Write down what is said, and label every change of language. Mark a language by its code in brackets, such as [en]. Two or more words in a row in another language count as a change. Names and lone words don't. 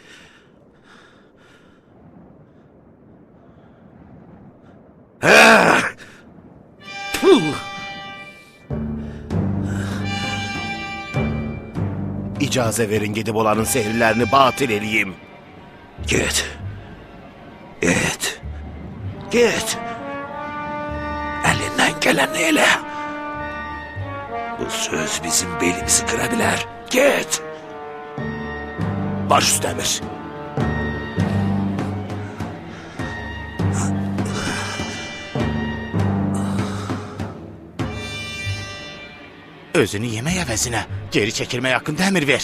[az] İcazə verin gedib onların sehirlərini batil eləyim. [tr] Git. Git. Git. Elinden geleni eyle. Bu söz bizim belimizi kırabilir. Git. [az] Baş üstə Əmir. Özünü yemək əvəzinə geri çəkilmək haqqında əmir ver.